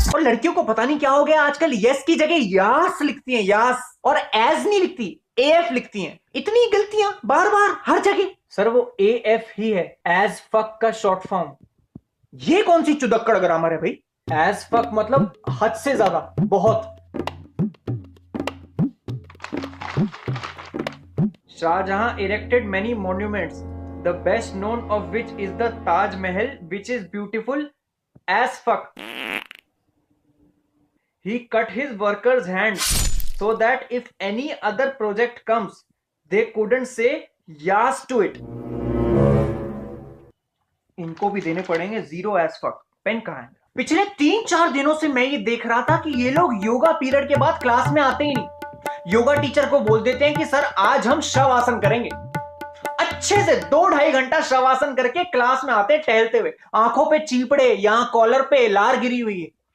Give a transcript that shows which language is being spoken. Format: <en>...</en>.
<hi>और लड़कियों को पता नहीं क्या हो गया, आजकल यस की जगह यास लिखती हैं, यास, और एज नहीं लिखती, एफ लिखती हैं। इतनी गलतियां बार बार हर जगह। सर वो AF ही है, एज फक का शॉर्ट फॉर्म। ये कौन सी चुदक्कड़ ग्रामर है भाई? एज फक मतलब हद से ज्यादा, बहुत।</hi> <en>Shahjahan erected many monuments, the best known of which is the Taj Mahal, which is beautiful as fuck. He cut his workers' hands so that if any other project comes, they couldn't say yes to it.</en> <hi>इनको भी देने पड़ेंगे 0</hi> <en>as fuck।</en> <hi>Pen कहाँ है? पिछले 3-4 दिनों से मैं ये देख रहा था कि ये लोग योगा पीरियड के बाद क्लास में आते ही नहीं। योगा टीचर को बोल देते हैं कि सर आज हम शवासन करेंगे। अच्छे से 2-2.5 घंटा शवासन करके क्लास में आते टहलते हुए, आंखों पे चीपड़े, यहां कॉलर पे लार गिरी हुई है।</hi>